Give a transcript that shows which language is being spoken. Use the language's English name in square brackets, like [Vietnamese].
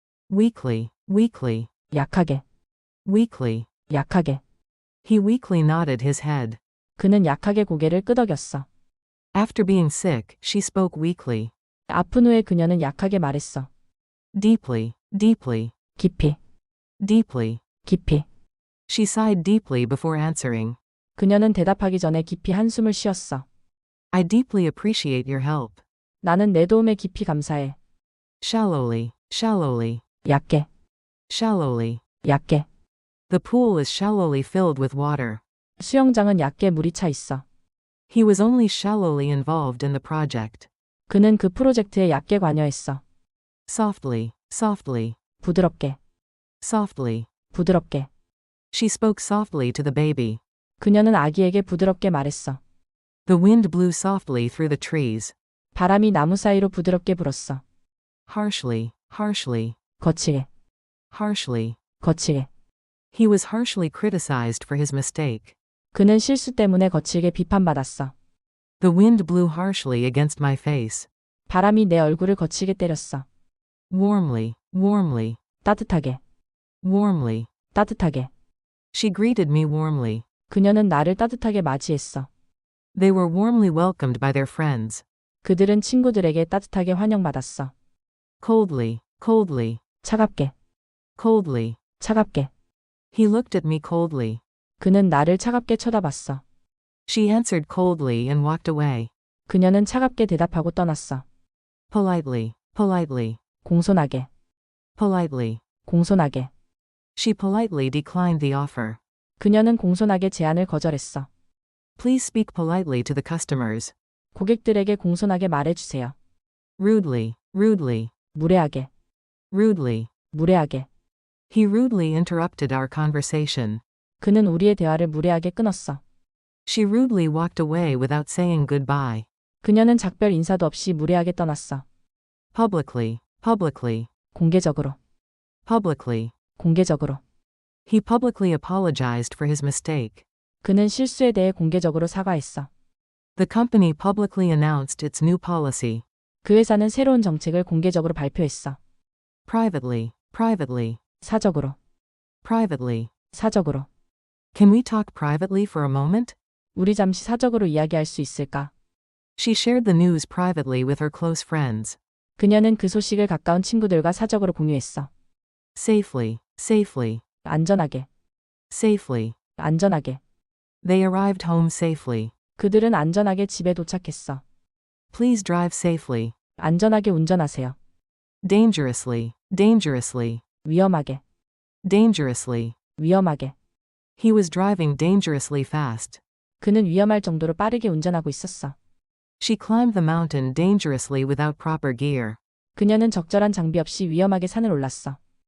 [English] Weakly, weakly, [Korean] 약하게, [English] weakly. [Korean] 약하게. [English] He weakly nodded his head. [Korean] 그는 약하게 고개를 끄덕였어. [English] After being sick, she spoke weakly. [Korean] 아픈 후에 그녀는 약하게 말했어. [English] Deeply, deeply, [Korean] 깊이, [English] deeply. [Korean] 깊이. [English] She sighed deeply before answering. [Korean] 그녀는 대답하기 전에 깊이 한숨을 쉬었어. [English] I deeply appreciate your help. [Korean] 나는 내 도움에 깊이 감사해. [English] Shallowly, shallowly, [Korean] 얕게, [English] shallowly. [Korean] 얕게. [English] The pool is shallowly filled with water. [Korean] 수영장은 얕게 물이 차 있어. [English] He was only shallowly involved in the project. [Korean] 그는 그 프로젝트에 얕게 관여했어. [English] Softly, softly, [Korean] 부드럽게, [English] softly. [Korean] 부드럽게. [English] She spoke softly to the baby. [Korean] 그녀는 아기에게 부드럽게 말했어. [English] The wind blew softly through the trees. [Korean] 바람이 나무 사이로 부드럽게 불었어. [English] Harshly, harshly, [Korean] 거칠게, [English] harshly. [Korean] 거칠게. [English] He was harshly criticized for his mistake. [Korean] 그는 실수 때문에 거칠게 비판받았어. [English] The wind blew harshly against my face. [Korean] 바람이 내 얼굴을 거칠게 때렸어. [English] Warmly, warmly, [Korean] 따뜻하게, [English] warmly. [Korean] 따뜻하게. [English] She greeted me warmly. [Korean] 그녀는 나를 따뜻하게 맞이했어. [English] They were warmly welcomed by their friends. [Korean] 그들은 친구들에게 따뜻하게 환영받았어. [English] Coldly, coldly, [Korean] 차갑게, [English] coldly. [Korean] 차갑게. [English] He looked at me coldly. [Korean] 그는 나를 차갑게 쳐다봤어. [English] She answered coldly and walked away. [Korean] 그녀는 차갑게 대답하고 떠났어. [English] Politely, politely, [Korean] 공손하게, [English] politely. [Korean] 공손하게. [English] She politely declined the offer. [Korean] 그녀는 공손하게 제안을 거절했어. [English] Please speak politely to the customers. [Korean] 고객들에게 공손하게 말해주세요. [English] Rudely, rudely, [Korean] 무례하게, [English] rudely. [Korean] 무례하게. [English] He rudely interrupted our conversation. [Korean] 그는 우리의 대화를 무례하게 끊었어. [English] She rudely walked away without saying goodbye. [Korean] 그녀는 작별 인사도 없이 무례하게 떠났어. [English] Publicly, publicly, [Korean] 공개적으로, [English] publicly. [Korean] 공개적으로. [English] He publicly apologized for his mistake. [Korean] 그는 실수에 대해 공개적으로 사과했어. [English] The company publicly announced its new policy. [Korean] 그 회사는 새로운 정책을 공개적으로 발표했어. [English] Privately, privately, [Korean] 사적으로, [English] privately. [Korean] 사적으로. [English] Can we talk privately for a moment? [Korean] 우리 잠시 사적으로 이야기할 수 있을까? [English] She shared the news privately with her close friends. [Korean] 그녀는 그 소식을 가까운 친구들과 사적으로 공유했어. [English] Safely, safely, [Korean] 안전하게, [English] safely. [Korean] 안전하게. [English] They arrived home safely. [Korean] 그들은 안전하게 집에 도착했어. [English] Please drive safely. [Korean] 안전하게 운전하세요. [English] Dangerously, dangerously, [Korean] 위험하게, [English] dangerously. [Korean] 위험하게. [English] He was driving dangerously fast. [Korean] 그는 위험할 정도로 빠르게 운전하고 있었어. [English] She climbed the mountain dangerously without proper gear. [Korean] 그녀는 적절한 장비 없이 위험하게 산을 올랐어.